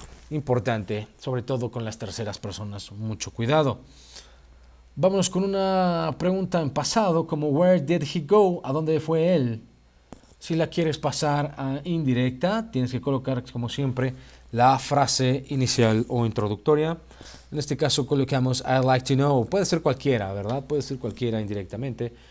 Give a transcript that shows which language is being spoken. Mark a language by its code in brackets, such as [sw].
[es] Importante, sobre todo con las terceras personas, mucho cuidado. Vámonos con una pregunta en pasado, como [en] where did he go? [es] ¿A dónde fue él? Si la quieres pasar a indirecta, tienes que colocar, como siempre, la frase inicial o introductoria. En este caso colocamos [en] I'd like to know. [es] Puede ser cualquiera, ¿verdad? Puede ser cualquiera indirectamente.